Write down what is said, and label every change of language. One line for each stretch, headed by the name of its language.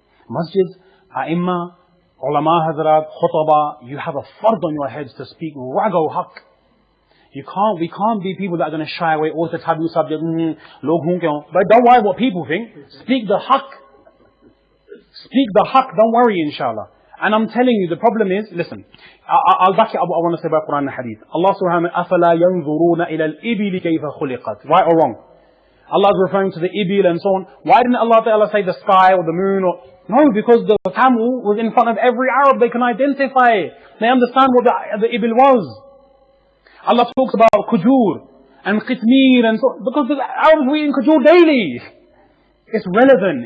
English: Masjids, A'imma, Ulama Hazrat, Khutaba, you have a fard on your heads to speak rago haq. We can't be people that are going to shy away, or the taboo subject, but don't worry what people think. Speak the haq. Speak the haq, don't worry inshallah. And I'm telling you, the problem is, listen, I'll back it up what I want to say about Quran and Hadith.
Arabic: Allah subhanahu wa ta'ala, أَفَلَا يَنْظُرُونَ إِلَى الْإِبِلِ كَيْفَ خُلِقَتْ.
English: Right or wrong? Allah is referring to the ibil and so on. Why didn't Allah Ta'ala say the sky or the moon or... No, because the camel was in front of every Arab. They can identify it. They understand what the ibil was. Allah talks about kujur and qitmir and so on. Because the Arabs were eating kujur daily. It's relevant.